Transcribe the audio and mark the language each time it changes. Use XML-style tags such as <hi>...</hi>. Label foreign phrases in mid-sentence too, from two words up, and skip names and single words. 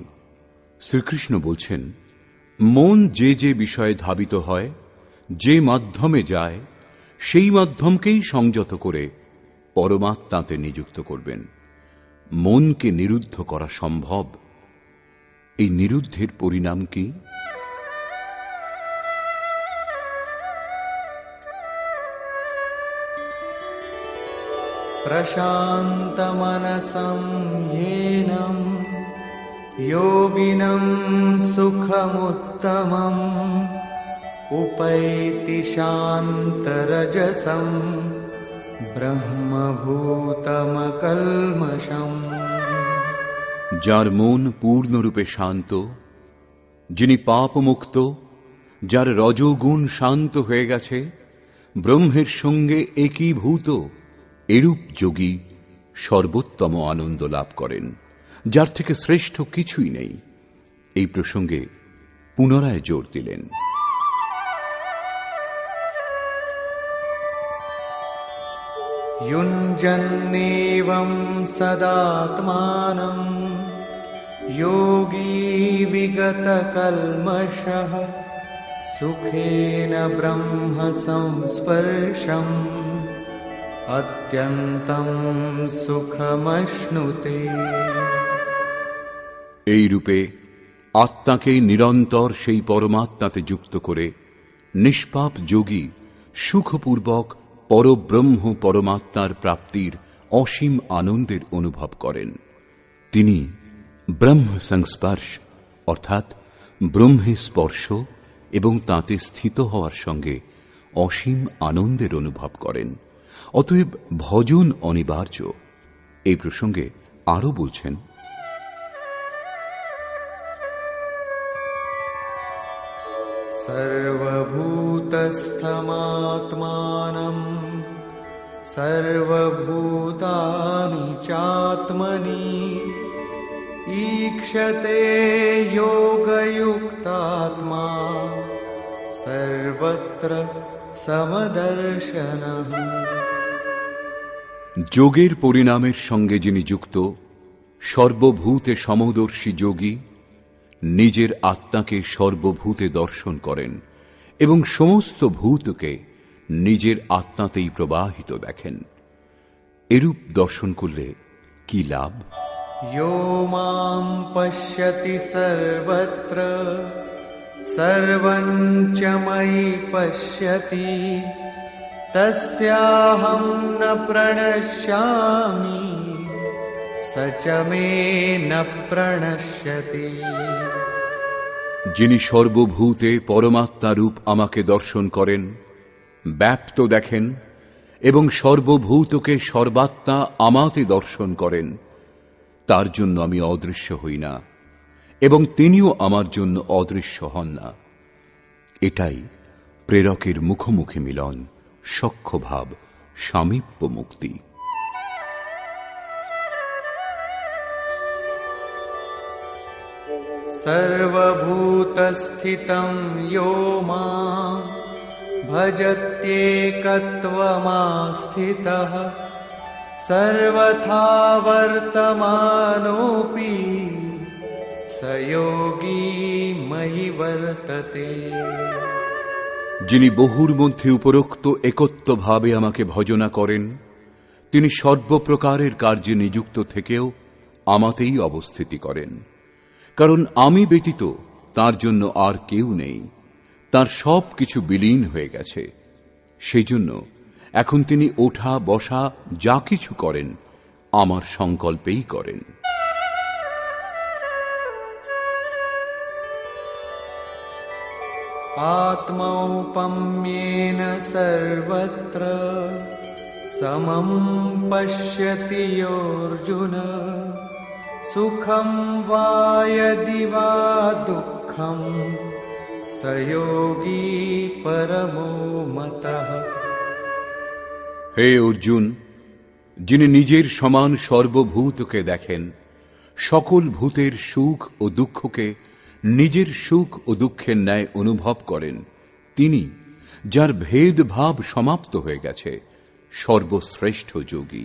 <bn>শ্রীকৃষ্ণ বলছেন, মন যে যে বিষয়ে ধাবিত হয়, যে মাধ্যমে যায়, সেই মাধ্যমকেই সংযত করে পরমাত্মাতে নিযুক্ত করবেন। মনকে নিরুদ্ধ করা সম্ভব। এই নিরুদ্ধের পরিণাম কি?</bn> <sa>प्रशान्तमनसं येनं योगिनं सुखमुत्तमम् उपैति शान्तरजसं ब्रह्मभूतमकल्मषम्।</sa> <bn>যার মন পূর্ণরূপে শান্ত, যিনি পাপমুক্ত, যার রজোগুণ শান্ত হয়ে গেছে, ব্রহ্মের সঙ্গে একীভূত, এরূপ যোগী সর্বোত্তম আনন্দ লাভ করেন, যার থেকে শ্রেষ্ঠ কিছুই নেই। এই প্রসঙ্গে পুনরায় জোর দিলেন।</bn> <sa>युञ्जन्नेवं सदात्मानं योगी विगतकल्मषः सुखेन ब्रह्म संस्पर्शम् अत्यन्तं सुखमश्नुते।</sa> <bn>এই রূপে আত্মাকে নিরন্তর সেই পরমাত্মাতে যুক্ত করে নিষ্পাপ যোগী সুখপূর্বক পরব্রহ্ম পরমাত্মার প্রাপ্তির অসীম আনন্দের অনুভব করেন। তিনি ব্রহ্ম সংস্পর্শ অর্থাৎ ব্রহ্মে স্পর্শ এবং তাতে স্থিত হওয়ার সঙ্গে অসীম আনন্দের অনুভব করেন। অতএব ভজন অনিবার্য। এই প্রসঙ্গে আরো বলছেন,</bn> <sa>सर्वभूतस्थमात्मानं सर्वभूतानि चात्मनि ईक्षते योगयुक्तात्मा सर्वत्र समदर्शनः।</sa> <bn>যোগের পরিণামের সঙ্গে যিনি যুক্ত, সর্বভূতে সমদর্শী যোগী নিজের আত্মাকে সর্বভূতে দর্শন করেন এবং সমস্ত ভূতকে নিজের আত্মাতেই প্রবাহিত দেখেন। এরূপ দর্শন করলে কি লাভ?</bn> <sa>यो मां पश्यति सर्वत्र सर्वं च मयि पश्यति तस्याहं न प्रणश्यामि स च मे न प्रणश्यति।</sa> <bn>যিনি সর্বভূতে পরমাত্মা রূপ আমাকে দর্শন করেন, ব্যাপ্ত দেখেন এবং সর্বভূতকে সর্বাত্মা আমাতে দর্শন করেন, তার জন্য আমি অদৃশ্য হই না এবং তিনিও আমার জন্য অদৃশ্য হন না। এটাই প্রেরকের মুখোমুখি মিলন, সখ্যভাব, সামীপ্য মুক্তি।</bn> <sa>सर्वभूतस्थितं यो मां भजत्येकत्वमास्थितः सर्वथा वर्तमानोऽपि स योगी मयि वर्तते।</sa> <bn>যিনি বহুর মধ্যে উপরোক্ত একত্বভাবে আমাকে ভজনা করেন, তিনি সর্বপ্রকারের কার্যে নিযুক্ত থেকেও আমাতেই অবস্থিতি করেন। কারণ আমি ব্যতীত তার জন্য আর কেউ নেই, তার সব কিছু বিলীন হয়ে গেছে। সেই জন্য এখন তিনি ওঠা বসা যা কিছু করেন আমার সংকল্পেই করেন।</bn> <sa>आत्मौपम्येन सर्वत्र समं पश्यति योऽर्जुन सुखं वा यदि वा दुःखं स योगी परमो मतः।</sa> <bn>হে অর্জুন, যিনি নিজের সমান সর্বভূতকে দেখেন, সকল ভূতের সুখ ও দুঃখকে নিজের সুখ ও দুঃখের ন্যায় অনুভব করেন, তিনি, যার ভেদভাব সমাপ্ত হয়ে গেছে, সর্বশ্রেষ্ঠ যোগী।</bn>